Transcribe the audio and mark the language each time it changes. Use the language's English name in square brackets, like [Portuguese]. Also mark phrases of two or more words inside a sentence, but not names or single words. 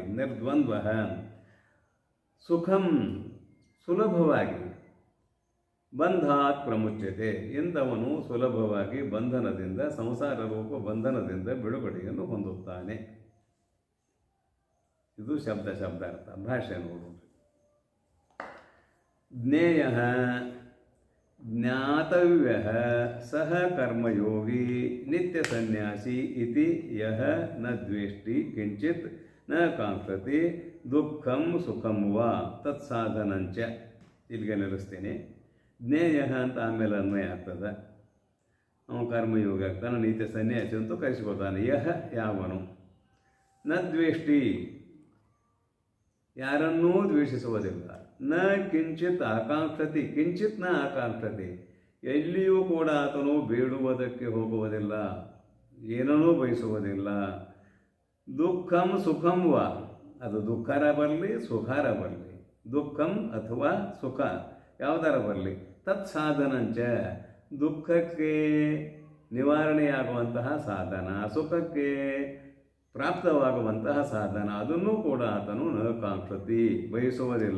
[Sanskrit] ನಿರ್ದ್ವಂದ್ವ ಸುಖಂ [Kannada] ಸುಲಭವಾಗಿ, [Sanskrit] ಬಂಧಾತ್ ಪ್ರಮುಚ್ಯತೆ [Kannada] ಇಂಥವನು ಸುಲಭವಾಗಿ ಬಂಧನದಿಂದ, ಸಂಸಾರ ರೂಪ ಬಂಧನದಿಂದ ಬಿಡುಗಡೆಯನ್ನು ಹೊಂದುತ್ತಾನೆ. ಇದು ಶಬ್ದಾರ್ಥ. ಭಾಷೆ ನೋಡು. [Sanskrit] ಜ್ಞೇಯ ಜ್ಞಾತವ್ಯ ಸಹ ಕರ್ಮಯೋಗಿ ನಿತ್ಯ ಸನ್ಯಾಸಿ ಇತಿ ಯಹ ನ ದ್ವೇಷ್ಟಿ ಕಿಂಚಿತ್ ನ ಕಾಂಕ್ಷತಿ ದುಃಖಂ ಸುಖಂ ವಾ ತತ್ಸಾಧನಂಚ. [Kannada] ಇಲ್ಲಿಗೆ ನಿಲ್ಲಿಸ್ತೀನಿ. ಜ್ಞೇಯ ಅಂತ ಆಮೇಲೆ ಅನ್ವಯ ಆಗ್ತದೆ. ಅವನು ಕರ್ಮಯೋಗಿ ಆಗ್ತಾನೆ, ನಿತ್ಯ ಸನ್ಯಾಸಿ ಅಂತೂ ಕರೆಸಿಕೊಳ್ತಾನೆ. ಯಹ ಯಾವನು, [Sanskrit] ನ ದ್ವೇಷ್ಟಿ [Kannada] ಯಾರನ್ನೂ ದ್ವೇಷಿಸುವುದಿಲ್ಲ, [Sanskrit] ನ ಕಿಂಚಿತ್ ಆಕಾಂಕ್ಷತಿ ಕಿಂಚಿತ್ ನ ಆಕಾಂಕ್ಷತಿ [Kannada] ಎಲ್ಲಿಯೂ ಕೂಡ ಆತನು ಬೇಡುವುದಕ್ಕೆ ಹೋಗುವುದಿಲ್ಲ, ಏನನ್ನೂ ಬಯಸುವುದಿಲ್ಲ. [Sanskrit] ದುಃಖಂ ಸುಖಂ ವಾ [Kannada] ಅದು ದುಃಖರ ಬರಲಿ ಸುಖಾರ ಬರಲಿ, ದುಃಖಂ ಅಥವಾ ಸುಖ ಯಾವುದರ ಬರಲಿ, ತತ್ಸಾಧನಂಚ ದುಃಖಕ್ಕೆ ನಿವಾರಣೆಯಾಗುವಂತಹ ಸಾಧನ, ಸುಖಕ್ಕೆ ಪ್ರಾಪ್ತವಾಗುವಂತಹ ಸಾಧನ, ಅದನ್ನು ಕೂಡ ಆತನು [Sanskrit] ನ ಕಾಂಕ್ಷತಿ [Kannada] ಬಯಸುವುದಿಲ್ಲ.